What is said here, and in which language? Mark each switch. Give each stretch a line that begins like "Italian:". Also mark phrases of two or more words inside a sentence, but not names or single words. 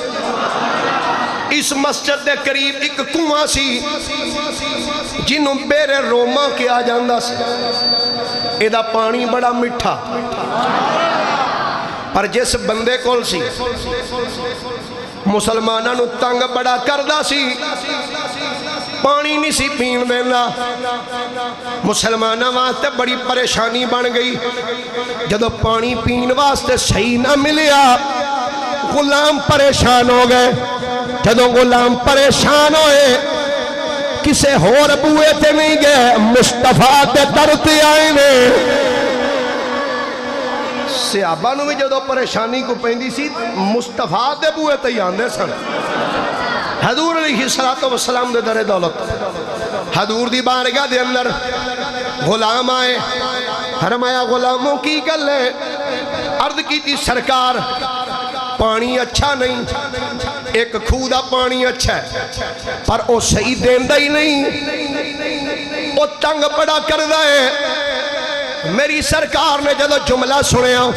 Punjabi: اس مسجد دے قریب ایک کنواں سی جنہوں بیرے روما کیا جاندہ سی ایدہ پانی بڑا مٹھا پر جس بندے کول سی مسلمانہ نو تنگ بڑا کردہ سی پانی نہیں سی پین دینا مسلمانہ واسطے بڑی پریشانی بن گئی جدو پانی پین واسطے صحیح نہ ملیا غلام پریشان ہو گئے جدو غلام پریشان ہوئے کسے ہور بوئے تے نہیں گئے مصطفیٰ تے درتے آئے نے صحابہ نو بھی جدو پریشانی کو پہندی سی مصطفیٰ دے بوئے تے آندے سن حضور
Arabic: علیہ السلام
Punjabi: دے در دولت حضور دی بارگاہ دے اندر غلام آئے فرمایا غلاموں کی گل ہے عرض کی تھی سرکار پانی اچھا نہیں ایک کھودا پانی اچھا ہے پر او صحیح دیندہ ہی نہیں او تنگ بڑا کردہ ہے میری سرکار نے جدو جملہ سنے